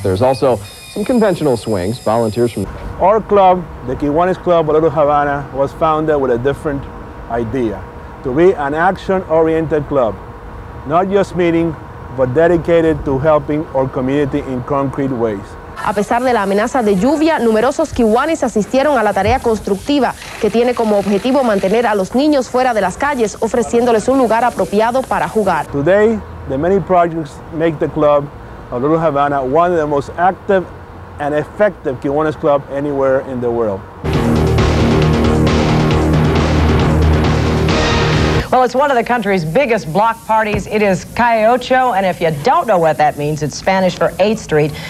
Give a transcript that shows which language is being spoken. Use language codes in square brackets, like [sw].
[en] There's also some conventional swings. Volunteers from our club, the Kiwanis Club of Little Havana, was founded with a different idea: to be an action-oriented club, not just meeting, but dedicated to helping our community in concrete ways. [es] A pesar de la amenaza de lluvia, numerosos kiwanis asistieron a la tarea constructiva que tiene como objetivo mantener a los niños fuera de las calles, ofreciéndoles un lugar apropiado para jugar. [en] Today, the many projects make the club of Little Havana one of the most active and effective Kiwanis club anywhere in the world. Well, it's one of the country's biggest block parties. It is Calle Ocho, and if you don't know what that means, it's Spanish for 8th Street.